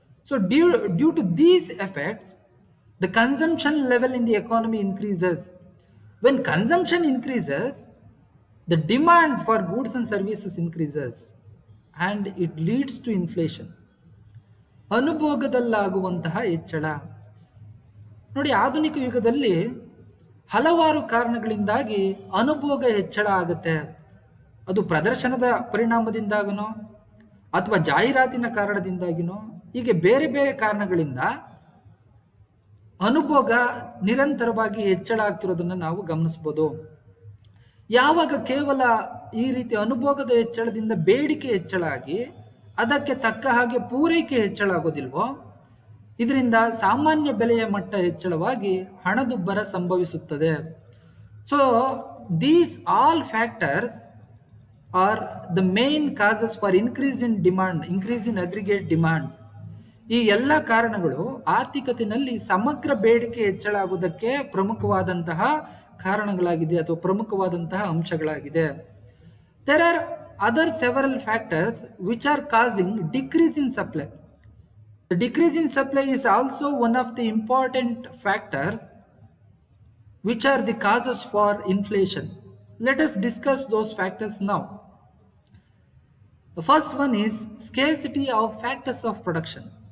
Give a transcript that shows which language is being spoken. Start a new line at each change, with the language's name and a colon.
English: So due to these effects, the consumption level in the economy increases. When consumption increases, the demand for goods and services increases, and it leads to inflation.
Kannada: ಅನುಭೋಗದಲ್ಲಾಗುವಂತಹ ಹೆಚ್ಚಳ. ನೋಡಿ, ಆಧುನಿಕ ಯುಗದಲ್ಲಿ ಹಲವಾರು ಕಾರಣಗಳಿಂದಾಗಿ ಅನುಭೋಗ ಹೆಚ್ಚಳ ಆಗುತ್ತೆ. ಅದು ಪ್ರದರ್ಶನದ ಪರಿಣಾಮದಿಂದಾಗನೋ ಅಥವಾ ಜಾಹೀರಾತಿನ ಕಾರಣದಿಂದಾಗಿನೋ, ಹೀಗೆ ಬೇರೆ ಬೇರೆ ಕಾರಣಗಳಿಂದ ಅನುಭೋಗ ನಿರಂತರವಾಗಿ ಹೆಚ್ಚಳ ಆಗ್ತಿರೋದನ್ನು ನಾವು ಗಮನಿಸ್ಬೋದು. ಯಾವಾಗ ಕೇವಲ ಈ ರೀತಿ ಅನುಭೋಗದ ಹೆಚ್ಚಳದಿಂದ ಬೇಡಿಕೆ ಹೆಚ್ಚಳ ಆಗಿ ಅದಕ್ಕೆ ತಕ್ಕ ಹಾಗೆ ಪೂರೈಕೆ ಹೆಚ್ಚಳ ಆಗೋದಿಲ್ವೋ, ಇದರಿಂದ ಸಾಮಾನ್ಯ ಬೆಲೆಯ ಮಟ್ಟ ಹೆಚ್ಚಳವಾಗಿ ಹಣದುಬ್ಬರ ಸಂಭವಿಸುತ್ತದೆ.
English: So these all factors are the main causes for increase in demand, increase in aggregate demand.
Kannada: ಈ ಎಲ್ಲ ಕಾರಣಗಳು ಆರ್ಥಿಕತೆಯಲ್ಲಿ ಸಮಗ್ರ ಬೇಡಿಕೆ ಹೆಚ್ಚಳ ಆಗುವುದಕ್ಕೆ ಪ್ರಮುಖವಾದಂತಹ ಕಾರಣಗಳಾಗಿದೆ ಅಥವಾ ಪ್ರಮುಖವಾದಂತಹ ಅಂಶಗಳಾಗಿದೆ.
English: There are other several factors which are causing decrease in supply. The decrease in supply is also one of the important factors which are the causes for inflation. Let us discuss those factors now. The first one is scarcity of factors of production.